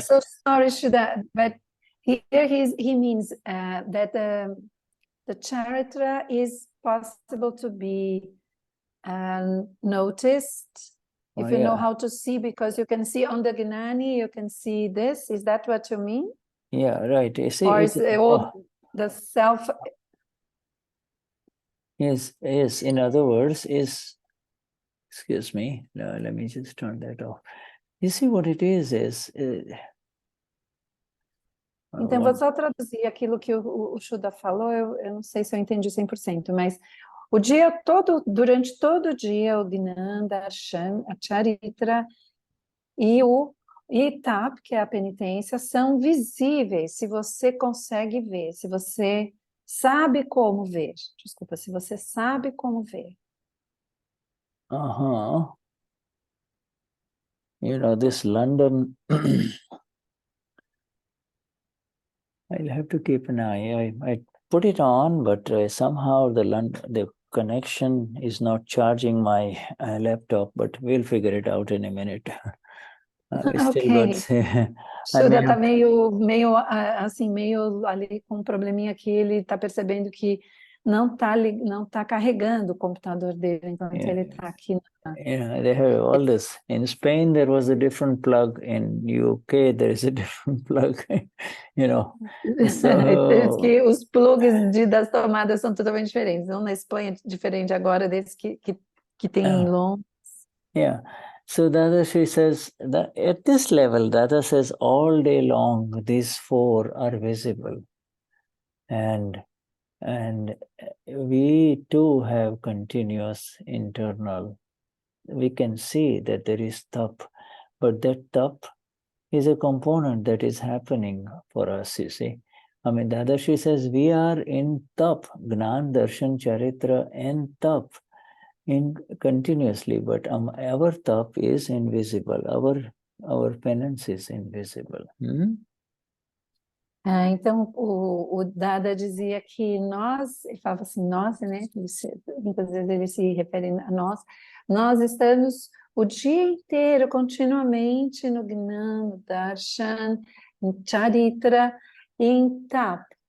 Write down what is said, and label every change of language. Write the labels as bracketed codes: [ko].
[en] So sorry, Shuddha, but here he means that the charitra is possible to be noticed if you know how to see, because you can see on the Gnani, you can see this. Is that what you mean? Yeah, right. You see, or is the self? Yes. In other words, excuse me. No, let me just turn that off. You see what it is [pt] Então, vou só traduzir aquilo que o Shuddha falou, eu não sei se eu entendi 100%, mas o dia todo, durante todo o dia, o Gnan, Darshan, a Charitra e o Tap, que é a penitência, são visíveis se você consegue ver, se você sabe como ver. Desculpa, se você sabe como ver. [en] You know, this London, I'll have to keep an eye. I put it on, but somehow the connection is not charging my laptop, but we'll figure it out in a minute. Ok. [pt] Shuddha está meio assim, meio ali com um probleminha aqui, ele está percebendo que não tá carregando o computador dele, então ele está aqui. [en] Yeah, they have all this. In Spain, there was a different plug. In UK, there is a different plug. You know. [pt] Diz que os plugs das tomadas são totalmente diferentes. Um na Espanha é diferente agora desse que tem em Londres. [en] Yeah. So Dadashri says that at this level, Dada says all day long, these four are visible. And And we too have continuous internal. We can see that there is tap, but that tap is a component that is happening for us, you see. I mean, Dadashri says we are in tap, Gnan, Darshan, Charitra, and tap in continuously, but our tap is invisible. Our penance is invisible. [pt] Então, o Dada dizia que nós, ele falava assim, nós, né? Muitas vezes ele se refere a nós estamos o dia inteiro, continuamente no Gnan, no Darshan, em Charitra e em Tap.